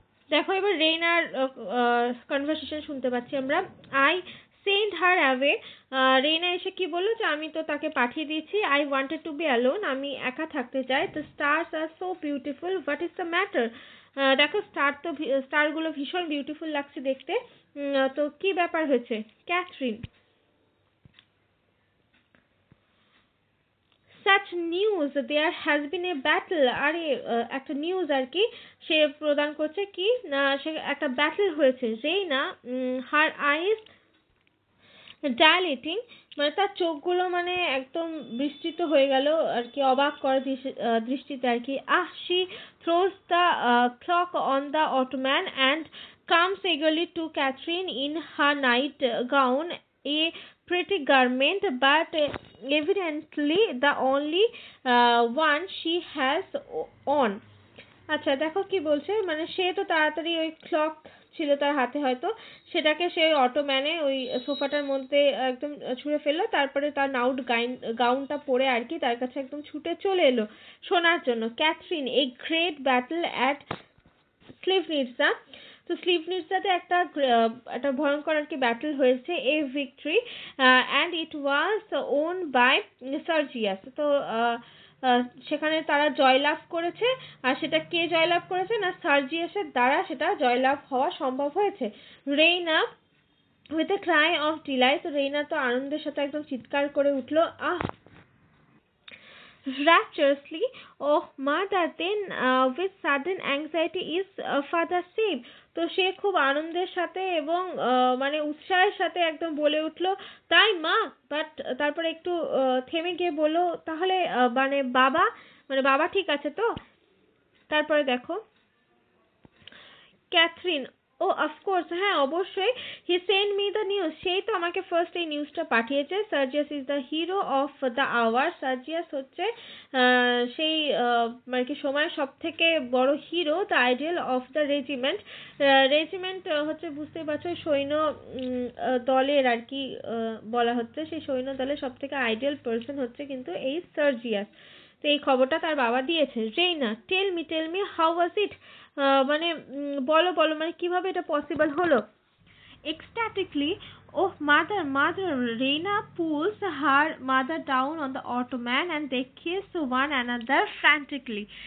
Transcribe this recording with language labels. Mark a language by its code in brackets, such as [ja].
[bn] দেখো এবার Reiner conversation শুনতে পাচ্ছি আমরা। [en] I send her away. [bn] Reyna এসে কি বললো যে আমি তো তাকে পাঠিয়ে দিয়েছি। [en] I wanted to be alone, [bn] আমি একা থাকতে চাই। [en] The stars are so beautiful, what is the matter? [bn] দেখো স্টারগুলো ভীষণ বিউটিফুল লাগছে দেখতে। তো কি ব্যাপার হয়েছে? [en] Catherine, such news, there has been a battle। [bn] আরে একটা নিউজ আর কি সে প্রদান করছে, কি না সে একটা ব্যাটল হয়েছে। রেইনা [en] her eyes dilating, [bn] মানে তার চোখগুলো মানে একদম বিস্তৃত হয়ে গেল আর কি, অবাক করা দৃষ্টিতে আর কি। [en] She throws the clock on the ottoman and comes eagerly to Catherine in her night gown, a pretty garment, but evidently the only one she has on। [bn] আচ্ছা দেখো কি বলছে, মানে সে তো তাড়াতাড়ি ওই ক্লক ছিল তার হাতে, হয়তো সেটাকে সে অটোম্যানে ওই সোফাটার মধ্যে একদম ছুঁড়ে ফেললো। তারপরে তার নাউট গাউনটা পরে আর কি তার কাছে একদম ছুটে চলে এলো শোনার জন্য। [en] Catherine, a great battle at Slivnitza. [bn] তো স্লিভনিটজাতে একটা ভয়ঙ্কর আর কি ব্যাটল হয়েছে। [en] A victory and it was won by Sergius. [bn] তো সেখানে তারা জয়লাভ করেছে, আর সেটা কে জয়লাভ করেছে না সার্জিয়াসের দ্বারা সেটা জয়লাভ হওয়া সম্ভব হয়েছে। [en] Raina with a cry of delight. [bn] তো রেইনা তো আনন্দের সাথে একদম চিৎকার করে উঠলো, [en] rapturously, oh mother, then with sudden anxiety, is father safe? [bn] তো সে খুব আনন্দের সাথে এবং মানে উৎসাহের সাথে একদম বলে উঠলো, তাই মা। বাট তারপরে একটু থেমে গিয়ে বললো, তাহলে মানে বাবা ঠিক আছে তো? তারপরে দেখো ক্যাথরিন, [en] oh of course, [bn] হ্যাঁ অবশ্যই। [en] he send me the news, [bn] সেই তো আমাকে ফার্স্ট এই নিউজটা পাঠিয়েছে। [en] Sergius is the hero of the hour. [bn] সার্জিয়াস হচ্ছে সেই মানে কি সময়ের সব থেকে বড় hero, [en] The ideal of the regiment. [bn] Regiment হচ্ছে বুঝতেই পারছো সৈন্য দলের আর কি বলা হচ্ছে। সেই সৈন্য দলের সব থেকে আইডিয়াল পার্সন হচ্ছে কিন্তু এই সার্জিয়াস। তো এই খবরটা তার বাবা দিয়েছে। Reyna, [en] tell me how was it, [bn] মানে বলো বলো মানে কিভাবে এটা পসিবল হলো। [en] ecstatically, oh mother, Reina pulls her mother down on the ottoman and they kiss one another frantically.